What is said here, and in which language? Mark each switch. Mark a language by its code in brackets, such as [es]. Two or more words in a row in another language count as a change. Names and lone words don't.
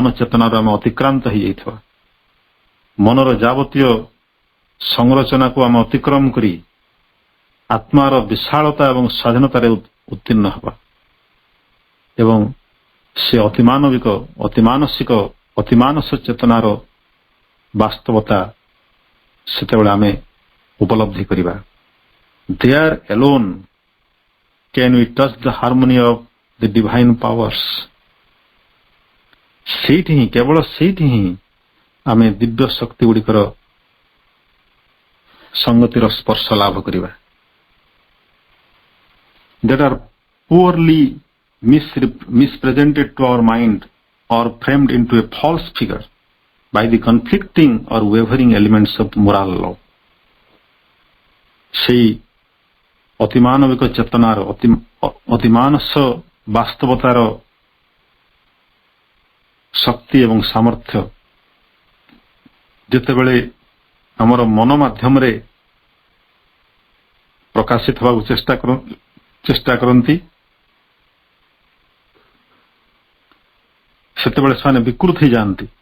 [or] ଚେତନାରୁ ଆମେ ଅତିକ୍ରାନ୍ତ ହେଇଯାଇଥିବା, ମନର ଯାବତୀୟ ସଂରଚନାକୁ ଆମେ ଅତିକ୍ରମ କରି ଆତ୍ମାର ବିଶାଳତା ଏବଂ ସ୍ୱାଧୀନତାରେ ଉତ୍ତୀର୍ଣ୍ଣ ହେବା ଏବଂ ସେ ଅତିମାନବିକ, ଅତିମାନସିକ, ଅତିମାନସ ଚେତନାର ବାସ୍ତବତା ସେତେବେଳେ ଆମେ ଉପଲବ୍ଧି କରିବା। [en] There alone can we touch the harmony of the divine powers. [or] ସେଇଠି ହିଁ କେବଳ ସେଇଠି ହିଁ ଆମେ ଦିବ୍ୟ ଶକ୍ତି ଗୁଡ଼ିକର ସଂଗତିର ସ୍ପର୍ଶ ଲାଭ କରିବା। [en] That are poorly mispresented to our mind or framed into a false figure by the conflicting or wavering elements of moral law। [or] সেই ଅତିମାନବିକ ଚେତନାର ଅତିମାନସ ବାସ୍ତବତାର ଶକ୍ତି ଏବଂ ସାମର୍ଥ୍ୟ ଯେତେବେଳେ ଆମର ମନ ମାଧ୍ୟମରେ ପ୍ରକାଶିତ ହେବାକୁ ଚେଷ୍ଟା କରନ୍ତି ସେତେବେଳେ ସେମାନେ ବିକୃତ ହେଇଯାଆନ୍ତି।